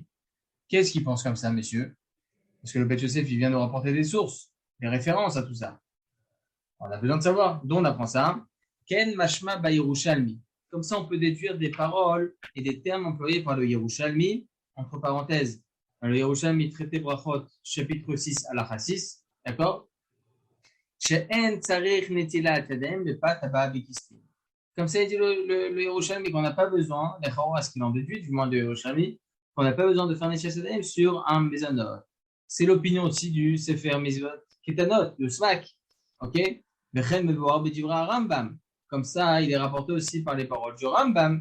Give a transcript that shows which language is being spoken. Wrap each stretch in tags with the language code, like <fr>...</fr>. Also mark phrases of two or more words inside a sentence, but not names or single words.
<fr>Qu'est-ce qu'ils pensent comme ça, messieurs? Parce que le Bet Yosef, il vient nous rapporter des sources, des références à tout ça. On a besoin de savoir. D'où on apprend ça?</fr> <he>כן משמע ב</he> <fr>Yerushalmi. Comme ça, on peut déduire des paroles et des termes employés par le Yerushalmi, entre parenthèses. Le Yerushalmi, traité Brachot, chapitre 6, halakha 6, d'accord?</fr> <he>שאין צריך נטילת ידיים בפת הבאה בכיסנין.</he> <fr>Comme ça, il dit le Yerushalmi qu'on n'a pas besoin, à ce qu'il en déduit, du moins de Yerushalmi, qu'on n'a pas besoin de faire</fr> <he>נטילת ידיים</he> <fr>sur un mezanot. C'est l'opinion aussi du Sefer Mizvot Ketanot, le Smak, ok? Comme ça, il est rapporté aussi par les paroles du Rambam.</fr>